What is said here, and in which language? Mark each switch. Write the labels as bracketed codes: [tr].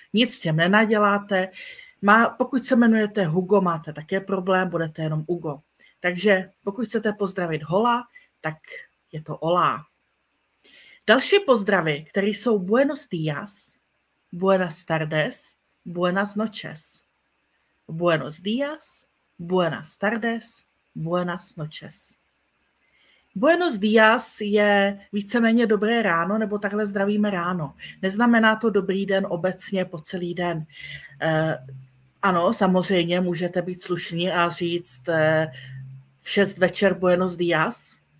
[cs] Nic s tím nenaděláte. Pokud se jmenujete Hugo, máte také problém, budete jenom Hugo. Takže pokud chcete pozdravit hola, tak je to hola. Další pozdravy, které jsou [es] buenos días, buenas tardes, buenas noches. Buenos días, buenas tardes, buenas noches. [cs] Buenos días je víceméně dobré ráno, nebo takhle zdravíme ráno. Neznamená to dobrý den obecně po celý den. Ano, samozřejmě můžete být slušní a říct v 6 večer buenos días.